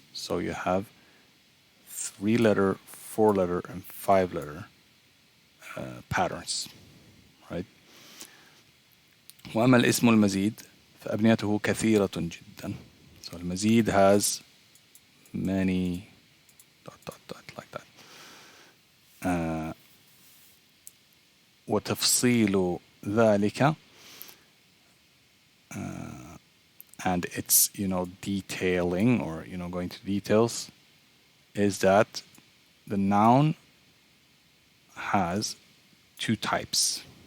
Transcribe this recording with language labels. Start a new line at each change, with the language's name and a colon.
English: So you have 3-letter, 4-letter, and 5-letter patterns, right?
Arabic: وأما الاسم المزيد فأبنيته كثيرة جدا.
English: So المزيد has many ... like that.
Arabic: وتفصيل ذلك,
English: and it's detailing or going to details, is that the noun has 2 types.